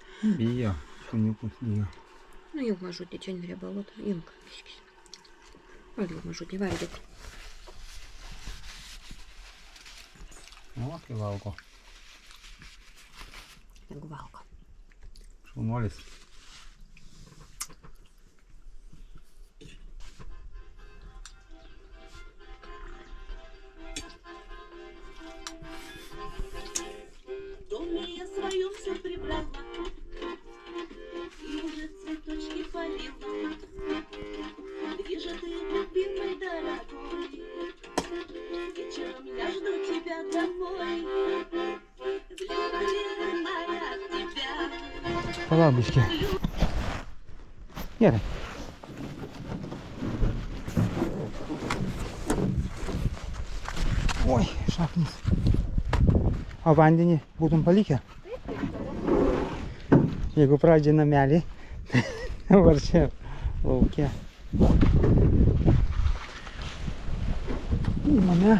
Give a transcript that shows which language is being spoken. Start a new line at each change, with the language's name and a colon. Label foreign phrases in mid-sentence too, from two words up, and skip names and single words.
Lithuanian: Bijo. Šuniukus bijo. Nu, imk mažutį, čia neriebalota. Imk, biškis. Valgyk mažutį, valgyk. O, kai valgo. Jeigu valgo. Šaunuolis.
Russian: В доме я свою все прибрала и уже цветочки полила. Где же ты, любимый дорогой? Вечером я жду тебя домой. Влюбленная в тебя. По лампочке. Гера. Ой, шапнės.
Lithuanian: O vandenį būtum palikę? Jeigu pradžiai namelį, dabar čia lauke. Įmame.